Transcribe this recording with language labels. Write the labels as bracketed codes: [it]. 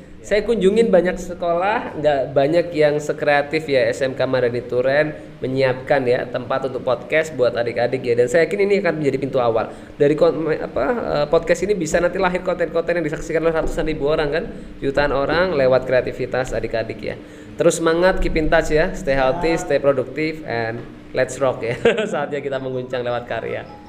[id] Saya kunjungin banyak sekolah, nggak banyak yang sekreatif ya SMK Madanin Turen menyiapkan ya tempat untuk podcast buat adik-adik ya, dan saya yakin ini akan menjadi pintu awal dari podcast ini bisa nanti lahir konten-konten yang disaksikan oleh ratusan ribu orang kan, jutaan orang lewat kreativitas adik-adik ya. Terus semangat, [en] keep in touch ya, stay healthy, stay productive, and let's rock ya. [id] Saatnya kita mengguncang lewat karya.